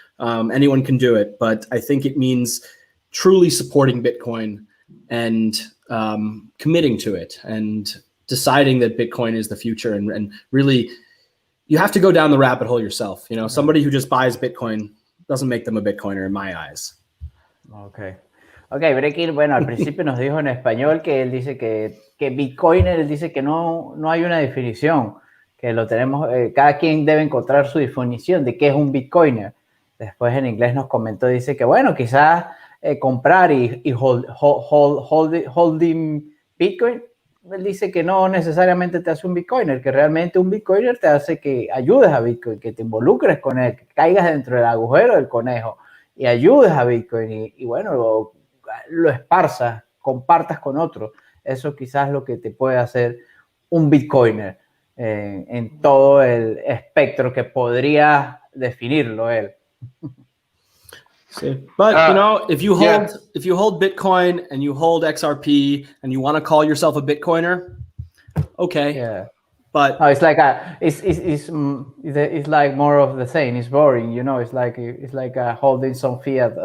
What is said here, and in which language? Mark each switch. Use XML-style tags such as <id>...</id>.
<en>Anyone can do it, but I think it means truly supporting Bitcoin and committing to it and deciding that Bitcoin is the future. And really, you have to go down the rabbit hole yourself. Somebody who just buys Bitcoin doesn't make them a Bitcoiner in my eyes.</en> <es>Okay, Brekkie, bueno, al principio nos dijo en español que él dice que Bitcoiner, él dice que no hay una definición, que lo tenemos, cada quien debe encontrar su definición de qué es un Bitcoiner. Después en inglés nos comentó, dice que bueno, quizás comprar y holding Bitcoin, él dice que no necesariamente te hace un Bitcoiner, que realmente un Bitcoiner te hace que ayudes a Bitcoin, que te involucres con él, que caigas dentro del agujero del conejo y ayudes a Bitcoin y bueno, lo esparzas, compartas con otros. Eso quizás es lo que te puede hacer un Bitcoiner en todo el espectro que podría definirlo él.</es> <en>But if you hold Bitcoin and you hold XRP and you want to call yourself a Bitcoiner, okay. But no, it's like it's like more of the same. It's boring, you know. It's like holding some fiat.</en>